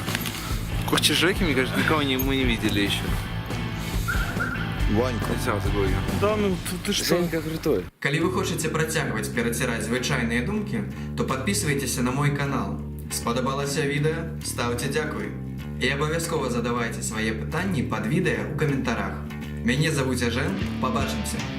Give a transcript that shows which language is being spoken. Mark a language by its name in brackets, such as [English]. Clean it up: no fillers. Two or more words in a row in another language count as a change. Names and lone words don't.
[Russian] Курчи Жеки, мне кажется, никого мы не видели еще. Ванька. Да, ну ты что? Женька крутой. [Belarusian] Калі вы хочаце працягваць пераціраць звычайныя думкі, то падпісвайцеся на мой канал. Спадабалася відэа? Стаўце дзякуй. І абавязкова задавайце свае пытанні пад відэа ў каментарах. Мяне завуць Ежен, пабачымся.